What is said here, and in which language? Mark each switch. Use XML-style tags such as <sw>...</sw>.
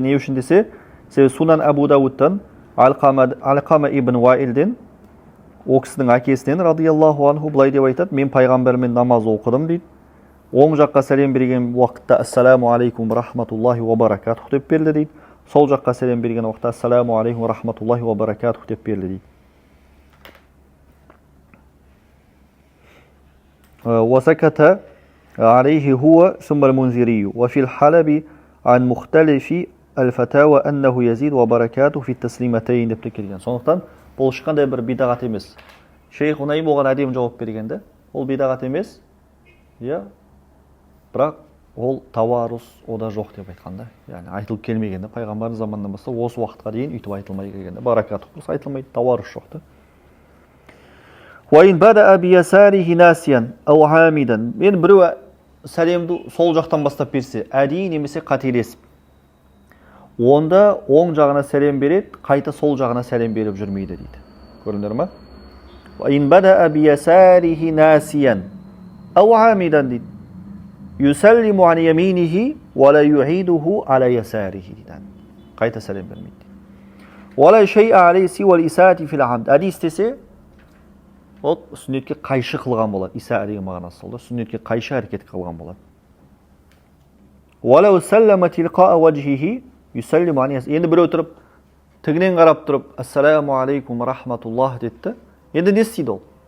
<kk>Не үшін десе, Сунан Абу Дауудтан Алқама ибн Ваилден, о кісінің әкесінен радиаллаху анху былай деп айтады: мен пайғамбармен намаз оқыдым дейді. Оң жаққа сәлем берген уақытта</kk> <ar>ассаламу алейкум рахматуллахи ва баракатух</ar> <kk>деп берді дейді. Сол жаққа сәлем берген уақытта</kk> <ar>ассаламу алейкум рахматуллахи ва баракатух</ar> <kk>деп берді дейді.</kk> <ar>وسكت عليه هو ثم المنذري وفي الحلب عن مختلف الفتاوى أنه يزيد وبركاته في التسليمتين</ar> <kk>деп келген. Сондықтан бұл ешқандай бір бидағат емес. Шейх Унайм оған әдемі жауап бергенде, ол бидағат емес. Иә, бірақ ол таварус ода жоқ деп айтқанда, яғни айтылып келмегенде, пайғамбардың заманынан бастап осы уақытқа дейін үйтіп айтылмай келгенде, баракатух болса айтылмайды, таварус жоқ та.</kk> <ar>وَإِنْ بَدَأَ بِيَسَارِهِ نَاسِيًا أَوْ عَامِدًا.</ar> <kk>Мен біреу сәлемді сол жақтан бастап берсе, әдейі немесе қателесіп, онда оң жағына сәлем береді, қайта сол жағына сәлем беріп жүрмейді дейді. Көрдіңдер ме?</kk> <ar>وَإِنْ بَدَأَ بِيَسَارِهِ نَاسِيًا أَوْ عَامِدًا дейді. يُسَلِّمُ عَنْ يَمِينِهِ وَلَا يُعِيدُهُ عَلَى يَسَارِهِ дейді.</ar> <kk>Қайта сәлем бермейді.</kk> <ar>وَلَا شَيْءَ عَلَيْهِ سِوَى الْإِسَاءَةِ فِي الْعَمْدِ.</ar> <kk>Әдейі істесе, ол сүннетке қайшы қылған болады. Иса деген мағынасы сол да, сүннетке қайшы әрекет қылған болады.</kk> <ar>وَلَوْ سَلَّمَ تِلْقَاءَ وَجْهِهِ يُسَلِّمُ عَنْ يَسَارِهِ.</ar> <kk>Енді біреу тұрып, тігінен қарап тұрып, ассаламу алейкум рахматуллах деді. Енді не істейді ол?</kk>